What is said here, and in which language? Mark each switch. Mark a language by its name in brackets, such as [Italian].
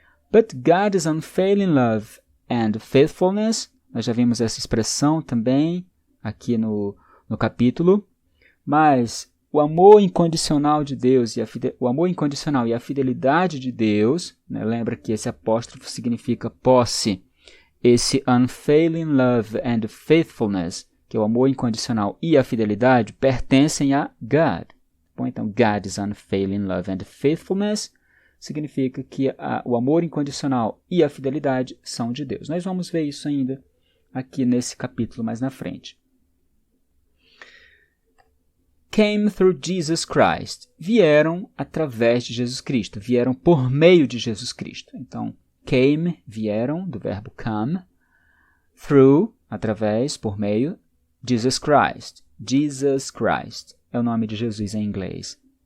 [English] But God's unfailing love and faithfulness, [Portuguese] nós já vimos essa expressão também aqui no capítulo, mas o amor incondicional de Deus o amor incondicional e a fidelidade de Deus, né, lembra que esse apóstrofo significa posse, esse [English] unfailing love and faithfulness, [Portuguese] que é o amor incondicional e a fidelidade, pertencem a God. Bom, então, [English] God's unfailing love and faithfulness [Portuguese] significa que o amor incondicional e a fidelidade são de Deus. Nós vamos ver isso ainda aqui nesse capítulo mais na frente. [English] Came through Jesus Christ. [Portuguese] Vieram através de Jesus Cristo. Vieram por meio de Jesus Cristo. Então, came, vieram, do verbo come. Through, através, por meio. Jesus Christ. Jesus Christ é o nome de Jesus em inglês.